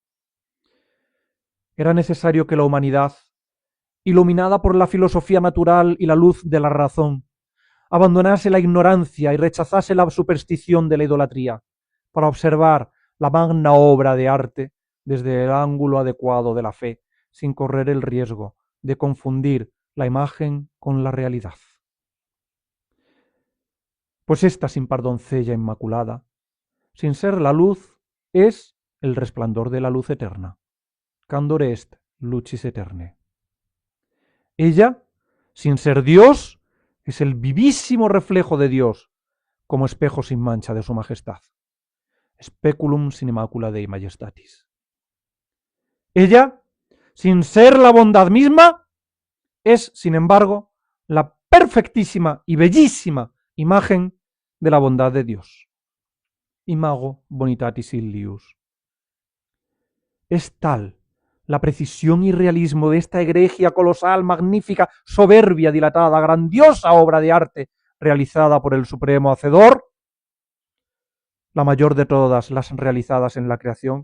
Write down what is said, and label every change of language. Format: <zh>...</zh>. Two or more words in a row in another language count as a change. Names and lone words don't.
<es>Era necesario que la humanidad, iluminada por la filosofía natural y la luz de la razón, abandonase la ignorancia y rechazase la superstición de la idolatría, para observar la magna obra de arte desde el ángulo adecuado de la fe, sin correr el riesgo de confundir la imagen con la realidad. Pues esta sin par doncella inmaculada, sin ser la luz, es el resplandor de la luz eterna.</es> <la>Candor est lucis eterne.</la> <es>Ella, sin ser Dios, es el vivísimo reflejo de Dios, como espejo sin mancha de su majestad.</es> <la>Speculum sin mácula Dei majestatis.</la> <es>Ella, sin ser la bondad misma, es, sin embargo, la perfectísima y bellísima imagen de la bondad de Dios.</es> <la>Imago bonitatis illius.</la> <es>Es tal la precisión y realismo de esta egregia colosal, magnífica, soberbia, dilatada, grandiosa obra de arte realizada por el Supremo Hacedor, la mayor de todas las realizadas en la creación.</es>